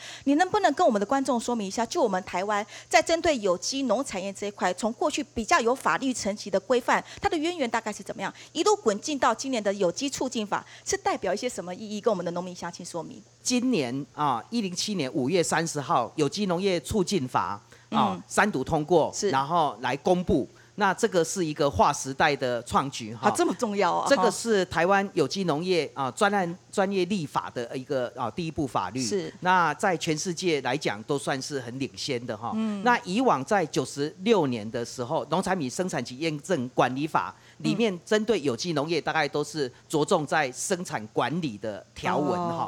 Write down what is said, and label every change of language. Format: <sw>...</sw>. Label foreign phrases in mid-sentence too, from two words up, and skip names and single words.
<zh>你能不能跟我們的觀眾說明一下，就我們台灣在針對有機農產業這一塊，從過去比較有法律層級的規範，它的淵源大概是怎麼樣，一路滾進到今年的有機促進法，是代表一些什麼意義？跟我們的農民鄉親說明。今年107年5月 30號有機農業促進法3讀通過，然後來公布。那这个是一个划时代的创举哈，这么重要啊！这个是台湾有机农业专业立法的一个第一部法律。是。那在全世界来讲都算是很领先的哈。那以往在96年的时候，农产品生产及验证管理法里面针对有机农业大概都是着重在生产管理的条文哈。</zh>